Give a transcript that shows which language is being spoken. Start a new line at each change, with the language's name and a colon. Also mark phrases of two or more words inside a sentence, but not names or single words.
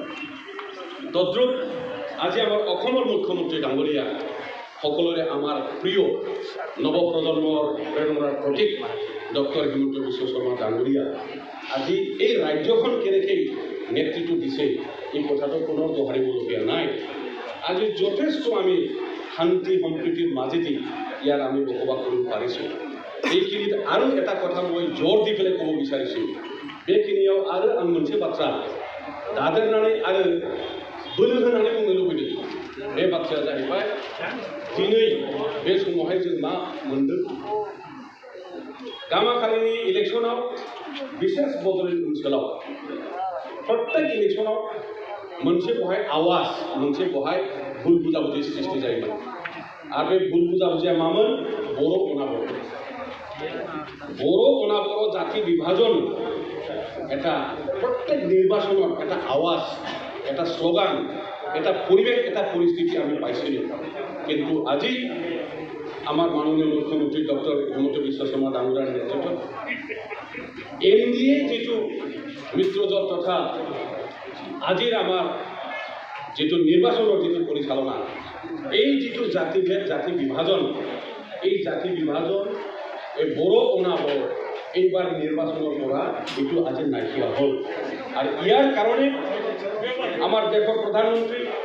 Assamese: তদ্ৰুপ আজি আমাৰ অসমৰ মুখ্যমন্ত্ৰী ডাঙৰীয়া সকলোৰে আমাৰ প্ৰিয় নৱপ্ৰজন্মৰ প্ৰেৰণাৰ প্ৰতীক ডক্টৰ হিমন্ত বিশ্ব শৰ্মা ডাঙৰীয়া আজি এই ৰাজ্যখন কেনেকৈ নেতৃত্ব দিছে এই কথাটো পুনৰ দোহাৰিবলগীয়া নাই। আজি যথেষ্ট আমি শান্তি সম্প্ৰীতিৰ মাজেদি ইয়াৰ আমি বসবাস কৰিব পাৰিছোঁ। এইখিনিত আৰু এটা কথা মই জোৰ দি পেলাই ক'ব বিচাৰিছোঁ,
Bodo: बेखिनियाव आरो आं मोनसे बाथ्रा दादेरनानै आरो बोलो होनानै बुंनो लुबैदों। बे बाथ्राया जाहैबाय दिनै बे समावहाय जों मा मोनदों, गामाखालिनि इलेक्शनाव विशेष बड'लेण्ड ओनसोलाव प्रत्येक इलेक्शनाव मोनसे बहाय आवाज मोनसे बहाय भुल बुजाबुजि सृष्टि जायोमोन आरो बे भुल बुजाबुजिया मामोन बर' अनाबर जाति विभाजन
Assamese: এটা প্রত্যেক নির্বাচনত এটা আওয়াজ এটা স্লোগান এটা পরিবেশ এটা পরিস্থিতি আমি পাইছিলোঁ কিন্তু আজি আমার মাননীয় মুখ্যমন্ত্রী ডক্টর হিমন্ত বিশ্ব শর্মা ডাঙৰীয়াৰ নেতৃত্বত এনডিএ যেটো মিত্ৰজোঁট তথা আজিৰ আমাৰ যেটো নিৰ্বাচনৰ যেটো পৰিচালনা এই যেটো জাতিভেদ জাতি বিভাজন এই জাতি বিভাজন এই বড়ো অনাবৰ এইবাৰ নিৰ্বাচনৰ পৰা এইটো আজি নাইকিয়া হ'ল আৰু ইয়াৰ কাৰণে আমাৰ দেশৰ প্ৰধানমন্ত্ৰী